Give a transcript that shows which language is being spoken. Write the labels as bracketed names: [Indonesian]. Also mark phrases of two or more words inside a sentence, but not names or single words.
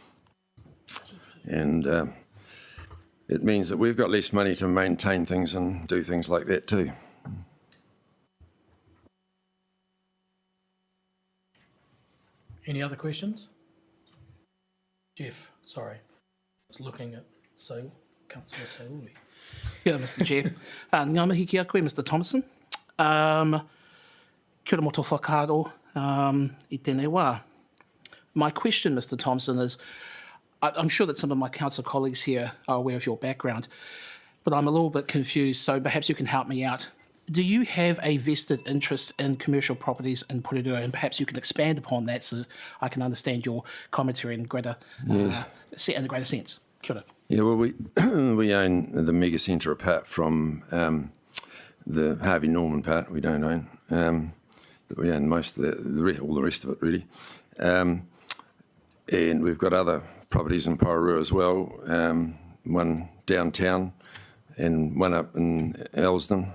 [English] And it means that we've got less money to maintain things and do things like that too. Any other questions? Jeff, sorry. I was looking at Councillor Sauli. Yeah, Mr. Chair. [Māori] Ngā mihi ki a koe, Mr. Thomason. Kia ora moto whakaaro I tēnei wā. [English] My question, Mr. Thompson, is I'm sure that some of my council colleagues here are aware of your background, but I'm a little bit confused, so perhaps you can help me out. Do you have a vested interest in commercial properties in Porirua, and perhaps you can expand upon that so I can understand your commentary in greater, in a greater sense? [Māori] Kia ora. [English] Yeah, well, we own the mega centre apart from the Harvey Norman part. We don't own, but we own most of all the rest of it, really. And we've got other properties in Porirua as well, one downtown and one up in Elsden.